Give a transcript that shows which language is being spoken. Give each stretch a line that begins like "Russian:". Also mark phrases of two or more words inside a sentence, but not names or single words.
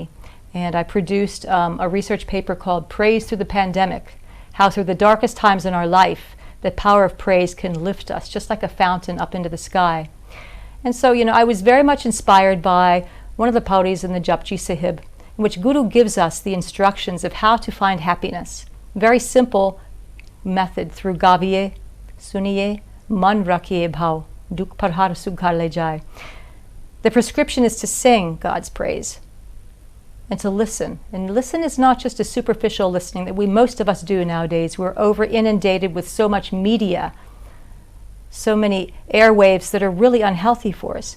English: And I produced a research paper called Praise Through the Pandemic, how through the darkest times in our life, the power of praise can lift us, just like a fountain up into the sky. And so, I was very much inspired by one of the pauris in the Japji Sahib, in which Guru gives us the instructions of how to find happiness. Very simple method through
Punjabi: ਗਾਵੀਐ ਸੁਣੀਐ ਮਨਿ ਰਖੀਐ ਭਾਉ ਦੁਖੁ ਪਰਹਰਿ ਸੁਖੁ ਘਰਿ ਲੈ ਜਾਇ.
English: The prescription is to sing God's praise and to listen. And listen is not just a superficial listening that most of us do nowadays. We're over inundated with so much media, so many airwaves that are really unhealthy for us.